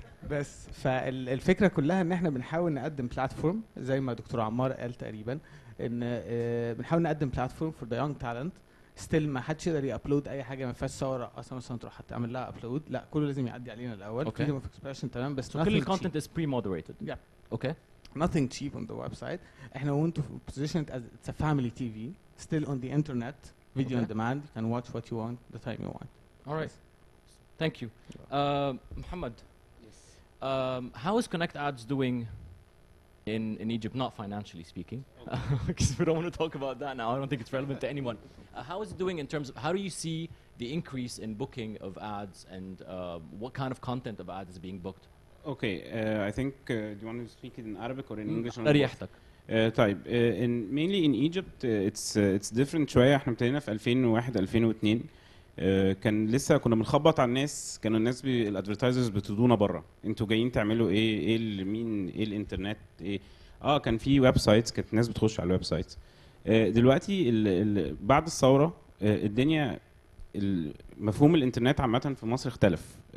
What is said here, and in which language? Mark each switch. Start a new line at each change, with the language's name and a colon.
Arabic: بس فالفكره كلها ان احنا بنحاول نقدم بلاتفورم زي ما دكتور عمار قال تقريبا ان بنحاول نقدم بلاتفورم
English: For the young talent.
Arabic: ستيل ما حدش يقدر يابلود اي حاجه ما فيهاش صور اصلا مثلا تروح تعمل لها ابلود. لا كله لازم يعدي علينا الاول.
English: freedom of expression
Arabic: تمام بس
English: كل الكونتنت is pre moderated. Okay nothing cheap on the website. احنا want to position it as it's a family TV still on the internet video on demand. You can watch what you want the time you want. All right. Thank you. Muhammad. How is Connect Ads doing in Egypt, not financially speaking, because we don't want to talk about that now. I don't think it's relevant to anyone. How is it doing in terms of how do you see the increase in booking of ads and what kind of content of ads is being booked? Okay, I think do you want to speak in Arabic or in English?
Arabic: ريحتك. طيب mainly in Egypt it's different شوية. احنا ابتدينا في 2001 2002. كان لسه كنا بنخبط على الناس. كانوا الناس الادفرتايزرز بتدونا بره انتوا جايين تعملوا ايه مين ايه الانترنت ايه. كان في ويب سايتس كانت الناس بتخش على الويب سايتس. دلوقتي بعد الثوره الدنيا مفهوم الانترنت عامه في مصر اختلف.